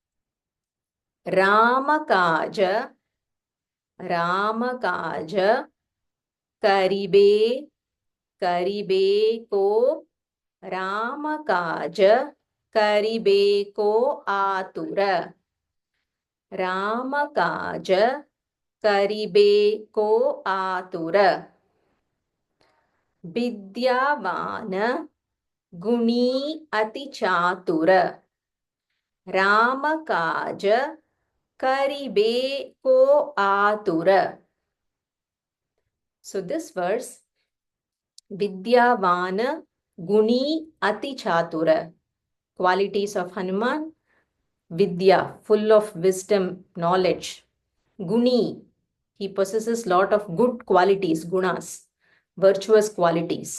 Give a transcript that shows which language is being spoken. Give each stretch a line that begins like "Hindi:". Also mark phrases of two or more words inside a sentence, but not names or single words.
Awadhi: रामकाज, रामकाज, करिबे, करिबे को, रामकाज, करिबे को आतुर, रामकाज, करिबे को आतुर. विद्यावान, गुनी अति चातुर, रामकाज, करिबे को आतुर.
English: So this verse,
Awadhi: विद्यावान, गुनी अति चातुर,
English: qualities of Hanuman. Vidya, full of wisdom, knowledge. Guni, he possesses lot of good qualities, gunas, virtuous qualities.